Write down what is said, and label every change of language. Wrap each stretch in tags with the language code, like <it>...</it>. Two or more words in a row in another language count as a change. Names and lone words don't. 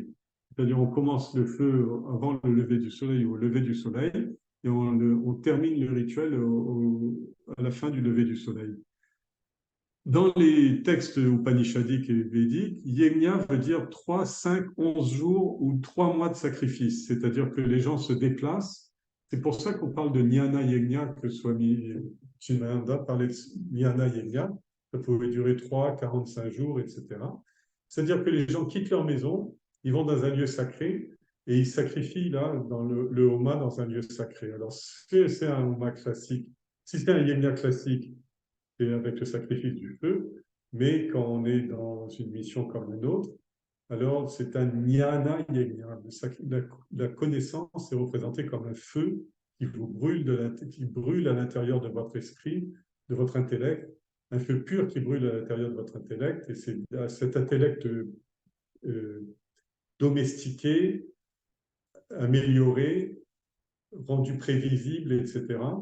<fr>C'est-à-dire, on commence le feu avant le lever du soleil ou au lever du soleil, et on termine le rituel à la fin du lever du soleil. Dans les textes upanishadiques et védiques, yajna veut dire 3, 5, 11 jours ou 3 mois de sacrifice. C'est-à-dire que les gens se déplacent. C'est pour ça qu'on parle de</fr> <sa>ज्ञान यज्ञ,</sa> <fr>que Swami Chimananda parlait de</fr> <sa>ज्ञान यज्ञ.</sa> <fr>Ça pouvait durer 3, 45 jours, etc. C'est-à-dire que les gens quittent leur maison, ils vont dans un lieu sacré et ils sacrifient là, dans le homa, dans un lieu sacré. Alors, c'est un homa classique. Si c'est un yajna classique, c'est avec le sacrifice du feu, mais quand on est dans une mission comme une autre, alors c'est un jnana yajna. La connaissance est représentée comme un feu qui vous brûle, qui brûle à l'intérieur de votre esprit, de votre intellect, un feu pur qui brûle à l'intérieur de votre intellect, et c'est cet intellect domestiqué, amélioré, rendu prévisible, etc.</fr>